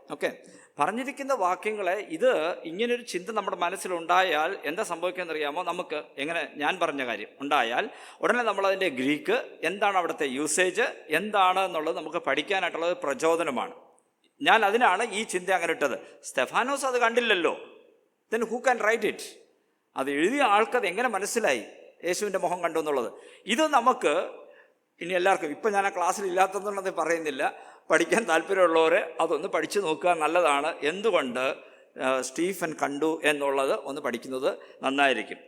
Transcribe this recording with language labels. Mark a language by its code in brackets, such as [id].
[ml] Okay, പറഞ്ഞിരിക്കുന്ന വാക്യങ്ങളെ ഇത് ഇങ്ങനൊരു ചിന്ത നമ്മുടെ മനസ്സിലുണ്ടായാൽ എന്താ സംഭവിക്കുകയെന്ന് അറിയാമോ? നമുക്ക് എങ്ങനെ ഞാൻ പറഞ്ഞ കാര്യം ഉണ്ടായാൽ ഉടനെ നമ്മളതിൻ്റെ ഗ്രീക്ക് എന്താണ്, അവിടുത്തെ യൂസേജ് എന്താണ് എന്നുള്ളത് നമുക്ക് പഠിക്കാനായിട്ടുള്ളത് പ്രചോദനമാണ്. ഞാൻ അതിനാണ് ഈ ചിന്ത അങ്ങനെ ഇട്ടത്. സ്തെഫാനോസ് അത് കണ്ടില്ലല്ലോ, [en] then who can write it? [ml] അത് എഴുതിയ ആൾക്കത് എങ്ങനെ മനസ്സിലായി യേശുവിൻ്റെ മുഖം കണ്ടു എന്നുള്ളത്? ഇത് നമുക്ക് ഇനി എല്ലാവർക്കും, ഇപ്പം ഞാൻ ആ ക്ലാസ്സിൽ ഇല്ലാത്തതെന്നുള്ളത് പറയുന്നില്ല, പഠിക്കാൻ താല്പര്യമുള്ളവർ അതൊന്ന് പഠിച്ചു നോക്കുക, നല്ലതാണ്. എന്തുകൊണ്ട് സ്റ്റീഫൻ കണ്ടു എന്നുള്ളത് ഒന്ന് പഠിക്കുന്നത് നന്നായിരിക്കും.